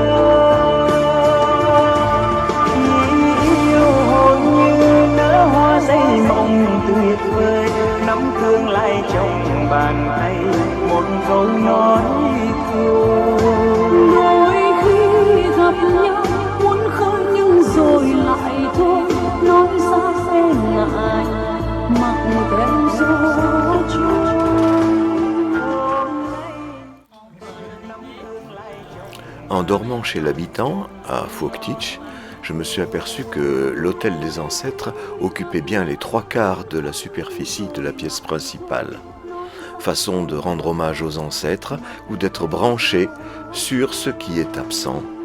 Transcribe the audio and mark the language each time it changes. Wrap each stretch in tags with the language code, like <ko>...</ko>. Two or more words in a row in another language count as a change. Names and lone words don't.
<vi>Yêu hồn như nở hoa dây mộng tuyệt vời, nắm thương lại trong bàn tay một câu nói thương. Đôi khi gặp nhau muốn khơi nhưng rồi lại thôi, nói ra sẽ ngại mặc kệ gió trôi.</vi> <fr>En dormant chez l'habitant, à Phuoc Tich, je me suis aperçu que l'hôtel des ancêtres occupait bien les 3/4 de la superficie de la pièce principale. Façon de rendre hommage aux ancêtres ou d'être branché sur ce qui est absent.</fr>